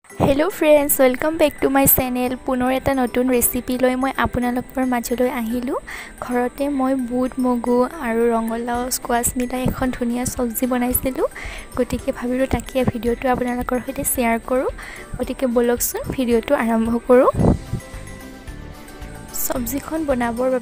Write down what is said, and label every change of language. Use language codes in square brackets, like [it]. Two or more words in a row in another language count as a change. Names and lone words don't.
[en] hello friends welcome back to my channel [as] পুনৰ এটা নতুন ৰেচিপি লৈ মই আপোনালোকৰ মাজলৈ আহিলো ঘৰতে মই বুট মগু আৰু ৰঙলাও স্কোৱাছ মিলাই এখন ধুনিয়া সবজি বনাইছিলো গটিকে ভাবিলো তাকে ভিডিওটো আপোনালোকৰ সৈতে শেয়াৰ কৰো গটিকে বলকচোন ভিডিওটো আৰম্ভ কৰো সবজিখন বনাবৰ বাবে